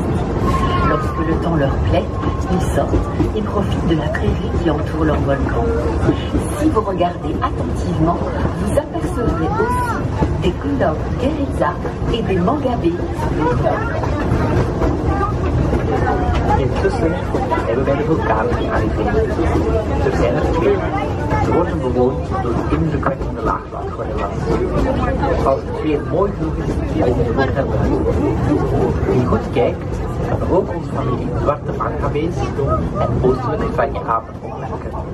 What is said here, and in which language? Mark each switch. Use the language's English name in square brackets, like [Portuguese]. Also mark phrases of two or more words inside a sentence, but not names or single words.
[French] Lorsque le temps leur plaît, ils sortent et profitent de la prairie qui entoure leur volcan. Si vous regardez attentivement, vous apercevrez aussi des couleurs guérilla et des mangabés sur le tronc. [Dutch] Intussen zijn we bij de vulkanen gearriveerd. Er zijn er twee. Ze worden bewoond door de indrukwekkende laagwatergorilla's. Als het weer mooi genoeg is, komen ze ook naar buiten. Wie goed kijkt, kan ook onze familie zwarte mangabees en oostelijke franjeapen opmerken.